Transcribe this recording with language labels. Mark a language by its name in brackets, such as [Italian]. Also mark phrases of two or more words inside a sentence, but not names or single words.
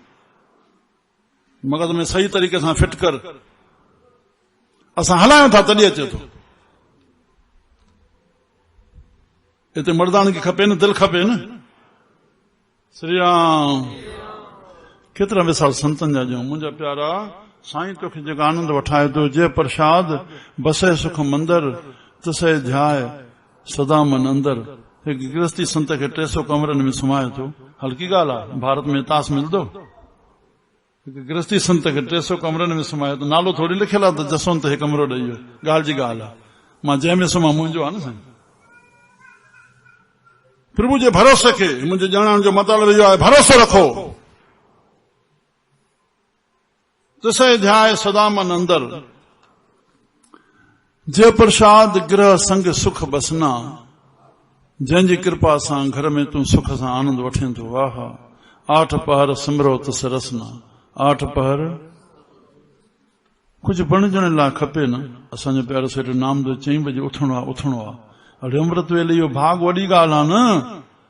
[Sindhi] मगज़ में सही तरीक़े सां फिट कर, असां हलायूं था तॾहिं अचे थो। हिते मर्दान खे खपे न, दिलि खपे न। श्री राम। केतिरा विसाल संतनि जा ॾियूं। मुंहिंजा प्यारा साईं तोखे जेको आनंद वठाए थो, [Punjabi] ਜੇ ਪ੍ਰਸਾਦ ਬਸੇ ਸੁਖ ਮੰਦਰ ਤਸੇ ਧਿਆਇ ਸਦਾ ਮਨ ਅੰਦਰ। [Sindhi] हिकु गृहस्थी संत खे 300 कमरनि में सुमाए थो। हल्की ॻाल्हि आहे, भारत में तास मिलंदो। हिकु गृहस्थी संत खे 300 कमरनि में सुमाए थो। नालो थोरी लिखियलु आहे त जसवंत हे कमरो ॾेई वियो, ॻाल्हि जी ॻाल्हि आहे। मां जंहिंमें सुम्हां मुंहिंजो आहे न साईं। प्रभु जे भरोसे खे मुंहिंजे ॼाणण जो मतिलबु इहो आहे, भरोसो रखो। [Punjabi] ਤਸੇ ਧਿਆਇ ਸਦਾ ਮਨ ਅੰਦਰ, ਜੇ ਪ੍ਰਸਾਦ ਗ੍ਰਿਹ ਸੰਗ ਸੁਖ ਬਸਨਾ, [Sindhi] जंहिंजी कृपा सां घर में तूं सुख सां आनंद वठे थो। आहा [Punjabi] 8 ਪਹਰ ਸਿਮਰੋ ਤਸ ਰਸਨਾ। [Sindhi] 8 पहर कुझु बणजण लाइ खपे न। असांजो प्यारो सेठ नामदेव 4 बजे उथणो आहे। अरे अमृत वेले इहो भाग वॾी ॻाल्हि आहे न।